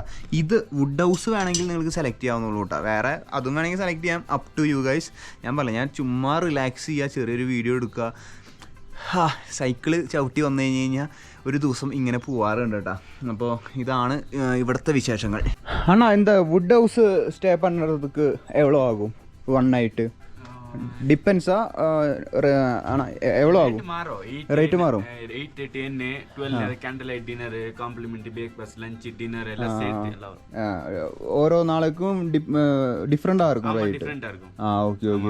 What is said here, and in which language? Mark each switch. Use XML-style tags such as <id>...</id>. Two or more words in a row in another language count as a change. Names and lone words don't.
<ml>ഇത്</ml> <en>wood house</en> <ml>വേണമെങ്കിൽ നിങ്ങൾക്ക് സെലക്ട് ചെയ്യാവുന്നുള്ളൂ കേട്ടോ. വേറെ അതും വേണമെങ്കിൽ സെലക്ട് ചെയ്യാം,</ml> <en>up to you guys.</en> <ml>ഞാൻ പറയാം, ഞാൻ ചുമ്മാ റിലാക്സ് ചെയ്യുക, ചെറിയൊരു വീഡിയോ എടുക്കുക. സൈക്കിള് ചവിട്ടി വന്നു കഴിഞ്ഞ് കഴിഞ്ഞാൽ ഒരു ദിവസം ഇങ്ങനെ പോവാറുണ്ട് കേട്ടോ. അപ്പോൾ ഇതാണ് ഇവിടുത്തെ വിശേഷങ്ങൾ.</ml> <ta>அண்ணா என்னா</ta> <en>wood house stay</en> <ta>பண்ணதுக்கு எவ்வளோ ஆகும் 1 night? டிபெண்ட்ஸா ஆனால் எவ்வளோ ஆகும்? ரேட்டு மாறும்.</ta> <en>8 10 12 candle light dinner complimentary breakfast lunch dinner</en> <ta>எல்லாம் சேர்த்து எல்லாம் ஓரோ நாளைக்கும் டிஃப்ரெண்டாக இருக்கும். ரைட், டிஃப்ரெண்டாக இருக்கும்.</ta> <en>okay okay.</en>